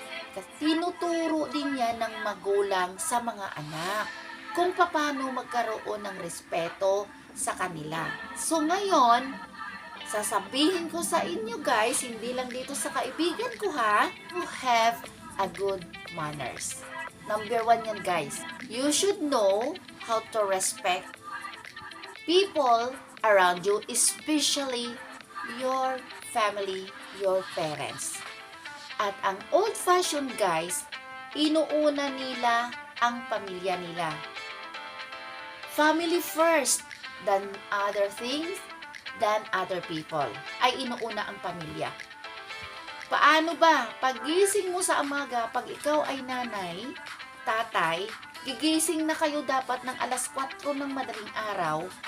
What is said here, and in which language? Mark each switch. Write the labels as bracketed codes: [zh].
[tl] Kasi tinuturo din yan ng magulang sa mga anak kung paano magkaroon ng respeto sa kanila. So ngayon, sasabihin ko sa inyo guys, hindi lang dito sa kaibigan ko ha, [en] to have a good manners. [tl] Number 1 yan guys. [en] You should know how to respect people around you, especially your family, your parents. [tl] At ang old-fashioned guys, inuuna nila ang pamilya nila. [en] Family first, than other things, than other people. [tl] Ay inuuna ang pamilya. Paano ba? Pagising mo sa umaga, pag ikaw ay nanay, tatay, gigising na kayo dapat ng alas 4 ng madaling araw.